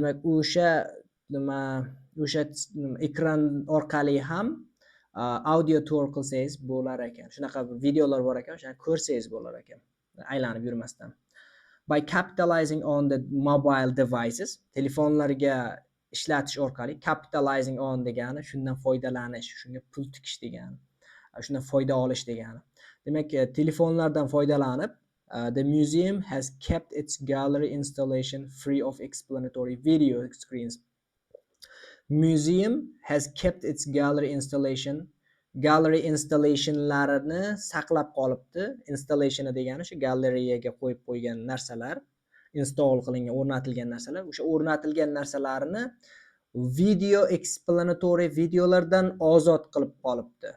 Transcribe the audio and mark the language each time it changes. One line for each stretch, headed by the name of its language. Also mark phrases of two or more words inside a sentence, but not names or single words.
Uzbek: Demak, o'sha nima o'sha ekran orqali ham
English: audio tour
Uzbek: qilsangiz bo'lar ekan. Shunaqa videolar bor ekan, o'shani ko'rsangiz bo'lar ekan, aylanib yurmasdan.
English: By capitalizing on the mobile devices,
Uzbek: telefonlarga ishlatish orqali,
English: capitalizing on
Uzbek: degani shundan foydalanish, shunga pul tikish degani, shundan foyda olish degani. Demak, telefonlardan foydalanib,
English: the museum has kept its gallery installation free of explanatory video screens. Museum has kept its gallery installationlarini
Uzbek: saqlab qolibdi. Installation degani shu galleriyaga qo'yib qo'ygan narsalar, install qilingan, o'rnatilgan narsalar. O'sha o'rnatilgan narsalarini
English: video explanatory videolardan
Uzbek: ozod qilib qolibdi.